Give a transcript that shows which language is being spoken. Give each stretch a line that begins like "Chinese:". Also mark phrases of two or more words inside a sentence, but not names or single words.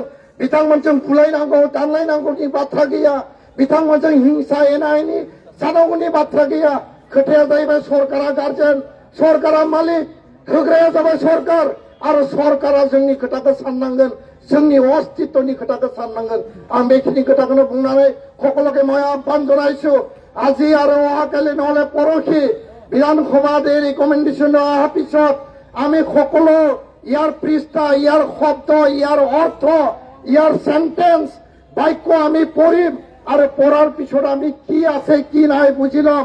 Bodo: बिथांमोनजों बुलायनांगौ, दानलायनांगौनि बाथ्रा गैया, बिथांमोनजों हिंसा एना एनि जानांगौनि बाथ्रा गैया। खोथाया जाहैबाय सरकारा गार्जेन, सरकारा मालिक, होग्राया जाबाय सरकार, आरो सरकारा जोंनि खोथाखौ साननांगोन, जोंनि अस्तित्वनि खोथाखौ साननांगोन। आं बेखिनि खोथाखौनो बुंनानै
Assamese: সকলোকে মই আহ্বান জনাইছো, আজি আৰু অহাকালি নহলে পৰহি বিধানসভাত এই ৰিকমেণ্ডেশ্যন অহাৰ পিছত আমি সকলো ইয়াৰ পৃষ্ঠা, ইয়াৰ শব্দ, ইয়াৰ অৰ্থ, ইয়াৰ সেন্টেন্স, বাক্য আমি পঢ়িম আৰু পঢ়াৰ পিছত আমি কি আছে কি নাই বুজি ল'ম।